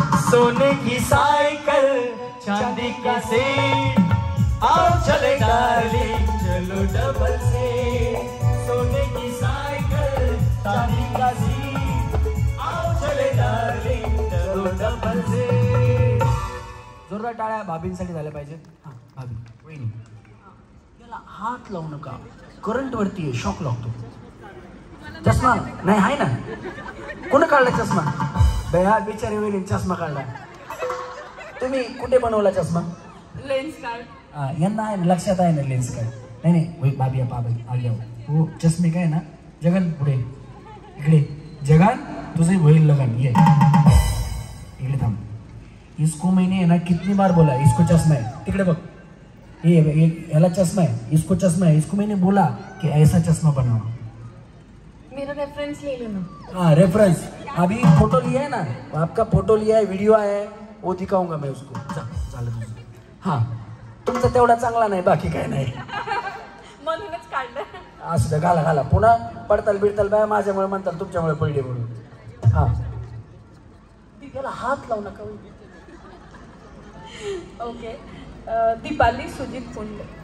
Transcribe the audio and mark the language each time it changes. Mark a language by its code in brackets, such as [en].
[hi] सोने की साइकिल चांदी का सीट, आओ चले डार्लिंग चलो डबल सीट. सोने की साइकिल चांदी का सीट, आओ चले डार्लिंग चलो डबल सीट. [mr] जोरदार टाळ्या भाभींसाठी झाल्या पाहिजेत. हां भाभी वहिनी, याला हात लावू नका, करंट वरती आहे, शॉक लागतो. चष्मा नाही आहे ना? कोण काढला चष्मा? बया बिचारी वहिनी चष्मा काढला. तुम्ही कुठे बनवला चष्मा? Lens card. यांना आहे ना, लक्षात आहे ना लेन्स काय. [hi] नहीं वही भाभी आप आ गया वो चश्मे का है ना. [mr] जगन पुढे इकडे. जगन तुझे होईल लगन. ये इकडे थांब. [hi] इसको मैंने है ना कितनी बार बोला इसको चश्मा है. [mr] तिकडे बघ. [hi] ये याला चश्मा है, इसको चश्मा है. इसको मैंने बोला कि ऐसा चश्मा बनाओ. मेरा रेफरेंस ले लेना. हाँ रेफरेंस. अभी फोटो लिया है ना, आपका फोटो लिया है, वीडियो आया है, वो दिखाऊंगा मैं उसको. [mr] झालं तुझं. हाँ तुमचा तेवढा चांगला नाही, बाकी काय नाही. म्हणूनच काढलं. असू द्या, घाला घाला. पुन्हा पडताल बिडताल बाय माझ्यामुळे म्हणताल तुमच्यामुळे पडले म्हणून. हा त्याला हात लावू नका. ओके. दीपाली सुजित पुंडे.